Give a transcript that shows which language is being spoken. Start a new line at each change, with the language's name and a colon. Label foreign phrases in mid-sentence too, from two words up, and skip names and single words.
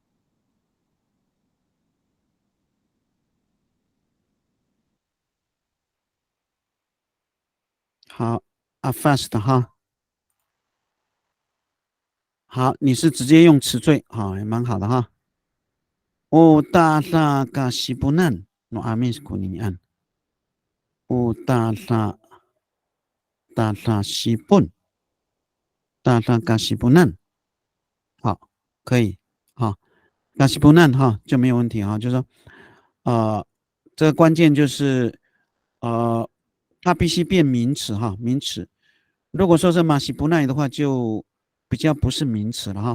Chinese: 好，fast 哈。好，你是直接用词缀，好，也蛮好的哈。
Amis: Utara kasipunan no amis kuninian. Utara sipun. Utara kasipunan.
Chinese: 好，可以，好，kasipunan 哈就没有问题哈，就是说，这个关键就是它必须变名词哈，名词。如果说是马西布奈的话，就比较不是名词了哈。